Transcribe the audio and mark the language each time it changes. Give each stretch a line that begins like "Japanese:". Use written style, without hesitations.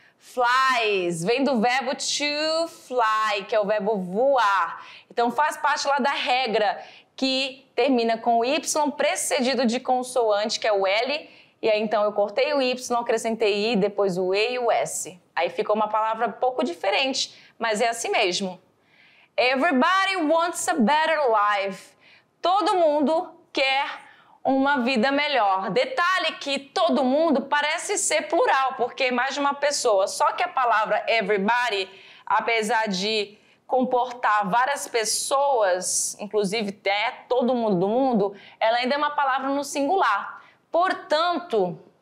Portuguese: Flies, vem do verbo to fly, que é o verbo voar. Então, faz parte lá da regra que termina com o Y precedido de consoante, que é o L. E aí, então, eu cortei o Y, acrescentei I, depois o E e o S. Aí ficou uma palavra um pouco diferente, mas é assim mesmo.
English: Everybody wants a better life.
Portuguese: Todo mundo quer uma vida melhor. Detalhe que todo mundo parece ser plural, porque é mais de uma pessoa. Só que a palavra everybody, apesar de comportar várias pessoas, inclusive até todo mundo do mundo, ela ainda é uma palavra no singular. Portanto,